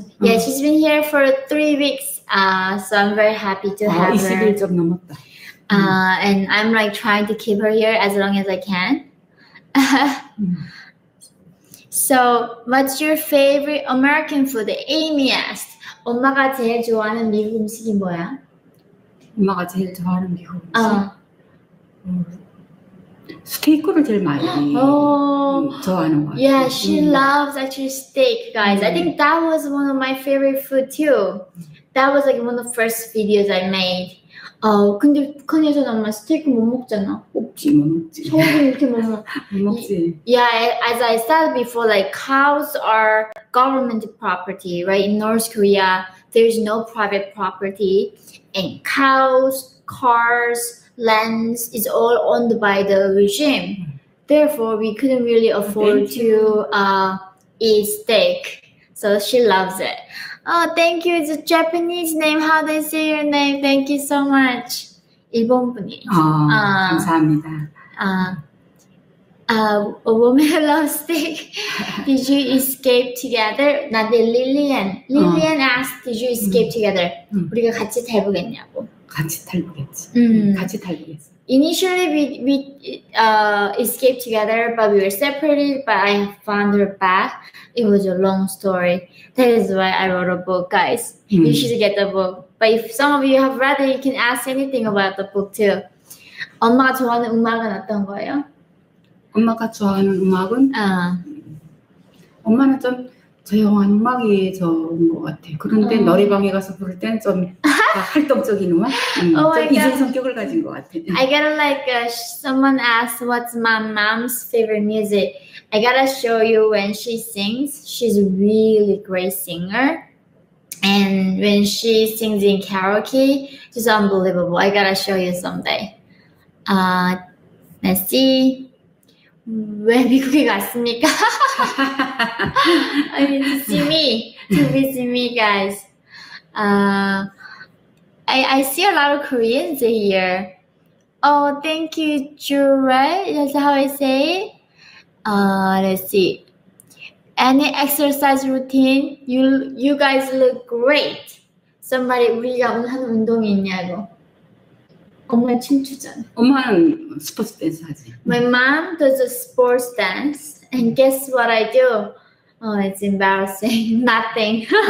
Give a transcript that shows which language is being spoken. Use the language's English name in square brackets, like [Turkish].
[English] Yeah, she's been here for 3 weeks. So I'm very happy to have her. [Korean] 20일 좀 넘었다. [English] And I'm like trying to keep her here as long as I can. So, what's your favorite American food? Amy asked. [Korean] 엄마가 제일 좋아하는 미국 음식이 뭐야? 엄마가 제일 좋아하는 미국 음식? 스테이크를 제일 많이 좋아하는 것 같아요. [English] Yeah, she loves actually steak, guys. I think that was one of my favorite food too. That was like one of the first videos I made. [Korean] 근데 북한에서는 엄마 스테이크 못 먹잖아. 먹지, 못 먹지. 저기 이렇게 못 먹. 못 먹지. [English] Yeah, as I said before, like cows are government property, right? In North Korea, there's no private property, and cows, cars, lands is all owned by the regime. Therefore, we couldn't really afford to eat steak. So she loves it. Oh, thank you. It's a Japanese name. How do I say your name? Thank you so much. [Korean] 일본 분이. 감사합니다. [English] A woman who loves steak. Did you escape together? [Korean] 나한테 [English] Lillian asked, did you escape together? [Korean] 우리가 같이 탈북했냐고. 같이 탈북했지. 같이 탈북했어. [English] Initially, we escaped together, but we were separated, but I found her back. It was a long story. That is why I wrote a book, guys. You should get the book. But if some of you have read it, you can ask anything about the book too. [Korean] 엄마가 좋아하는 음악은 어떤 거예요? 엄마가 좋아하는 음악은? 엄마는 좀 조용한 음악이 좋은 것 같아. 그런데 노래방에 가서 부를 땐 좀 활동적인 음악? 좀 이중 성격을 가진 것 같아. [English] I gotta like, someone asked what's my mom's favorite music. I gotta show you when she sings. She's a really great singer. And when she sings in karaoke, just unbelievable. I gotta show you someday. Let's see. [Korean] 왜 미국에 갔습니까? [English] I mean, to see me, to visit me, guys. I see a lot of Koreans here. Oh, thank you, Jure. That's how I say it. Let's see. Any exercise routine? You guys look great. [Korean] Somebody, 우리가 오늘 하는 운동이 있냐고. 엄마 춤추잖아. 엄마는 스포츠 댄스 하지. [English] My mom does a sports dance, and guess what I do? Oh, it's embarrassing. Nothing.